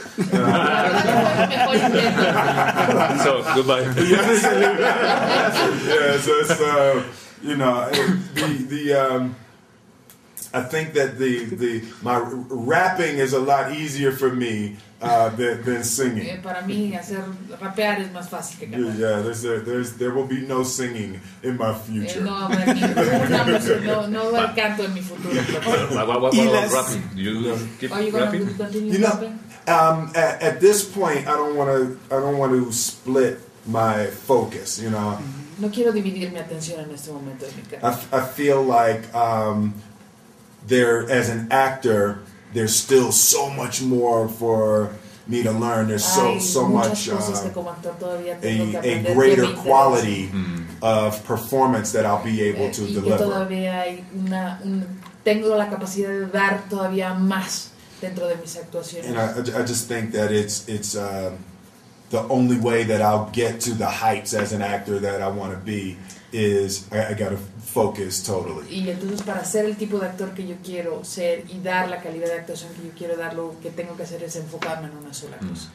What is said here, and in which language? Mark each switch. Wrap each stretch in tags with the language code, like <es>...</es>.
<en>So goodbye. Yeah, so it's I think that my rapping is a lot easier for me than singing.</en> <es>Para mí hacer rapear es más fácil que cantar.</es> <en>Yeah, there will be no singing in my future.</en> <es>No va el canto en mi futuro.</es> <en>What about rapping? Do you keep rapping? Continue rapping? At this point, I don't want to split my focus.</en> <es>No quiero dividir mi atención en este momento de mi carrera.</es> <en>I feel like as an actor, there's still so much more for me to learn. There's so much a greater quality of performance that I'll be able to deliver.</en> <es>Todavía hay tengo la capacidad de dar todavía más dentro de mis actuaciones.</es> <en>And I just think that it's the only way that I'll get to the heights as an actor that I want to be is I got to focus totally.</en> <es>Y entonces para ser el tipo de actor que yo quiero ser y dar la calidad de actuación que yo quiero dar, lo que tengo que hacer es enfocarme en una sola cosa.</es>